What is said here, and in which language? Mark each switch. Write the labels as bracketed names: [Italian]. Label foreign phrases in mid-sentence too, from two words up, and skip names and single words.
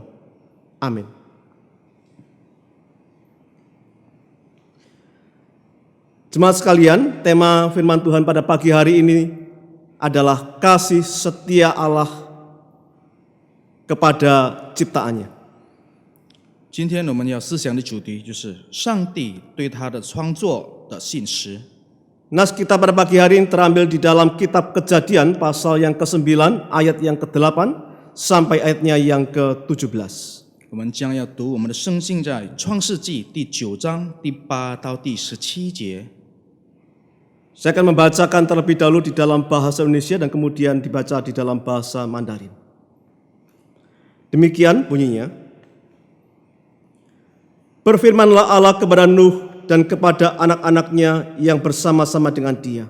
[Indonesian] Amin. Jemaat sekalian, tema firman Tuhan pada pagi hari ini adalah kasih setia Allah kepada ciptaannya. [Chinese] 今天我们要思想的主题就是上帝对他的创作的信实。 [Indonesian] Nas kita pada pagi hari ini terambil di dalam kitab Kejadian pasal yang ke-9 ayat yang ke-8 sampai ayatnya yang ke-17. [Chinese] 我们将要读我们的圣经在创世纪第9章第8到第17节。 [Indonesian] Saya akan membacakan terlebih dahulu di dalam bahasa Indonesia dan kemudian dibaca di dalam bahasa Mandarin. Demikian bunyinya. Berfirmanlah Allah kepada Nuh dan kepada anak-anaknya yang bersama-sama dengan dia.